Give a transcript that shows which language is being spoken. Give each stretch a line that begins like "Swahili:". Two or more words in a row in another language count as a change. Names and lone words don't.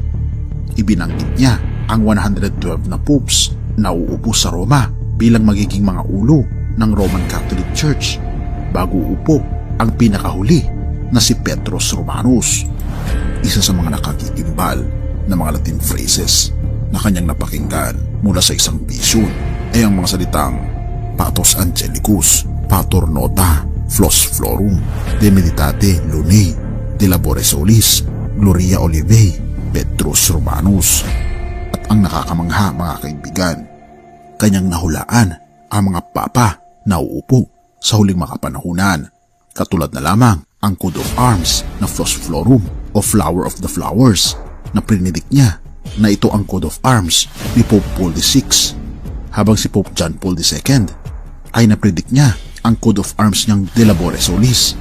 Filipino: Ibinanggit niya ang 112 na popes na uupo sa Roma bilang magiging mga ulo ng
English: Roman Catholic Church
Filipino: bago upo ang pinakahuli na si Petrus Romanus. Isa sa mga nakagigimbal na mga
English: Latin phrases
Filipino: na kanyang napakinggan mula sa isang vision ay ang mga salitang
Latin: Patos Angelicus, Pater Nota, Flos Florum, De Meditate Lunae, De Labore Solis, Gloria Olivae, Petrus Romanus.
Filipino: At ang nakakamangha mga kaibigan, kanyang nahulaan ang mga papa na uupo sa huling makapanahunan, katulad na lamang ang
English: Code of Arms
Filipino: na
Latin: Flos Florum
Filipino: o
English: Flower of the Flowers
Filipino: na prinidik niya na ito ang
English: Code of Arms
Filipino: ni Pope Paul VI, habang si Pope John Paul II ay napredict niya ang
English: Code of Arms
Filipino: niyang
Latin: De Labore Solis.